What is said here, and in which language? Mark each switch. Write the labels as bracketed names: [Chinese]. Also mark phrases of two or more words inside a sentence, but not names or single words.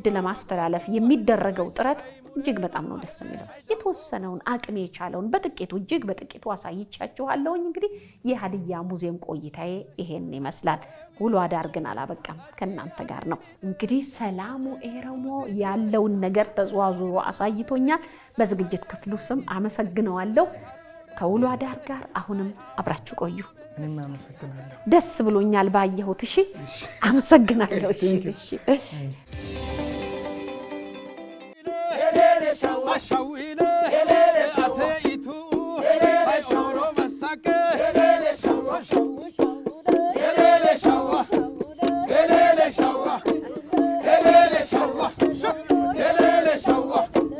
[Amharic] ለማስተላለፍ የሚደረገው ጥረት እጅግ በጣም ነው ደስ የሚለው። የተወሰነውን አቅሜ የቻለውን በጥቂቱ አሳይቻችኋለሁኝ። እንግዲህ የሀዲያ ሙዚየም ቆይታዬ ይሄን ይመስላል። ውሎ አዳር ግን አላበቃም፣ ከእናንተ ጋር ነው። እንግዲህ ሰላሙ ኤረሞ ያለውን ነገር ተዘዋውሮ አሳይቶኛል። በዝግጅት ክፍሉ ስም አመሰግነዋለሁ። ከውሎ አዳር ጋር አሁንም አብራችሁ ቆዩ። እኔም አመሰግናለሁ። ደስ ብሎኛል ባየሁት። እሺ አመሰግናለሁ። እሺ [Hadiyya] Shawile, ateitu, shawro masake, shawa, elele shawa, elele shawa, elele shawa, elele shawa.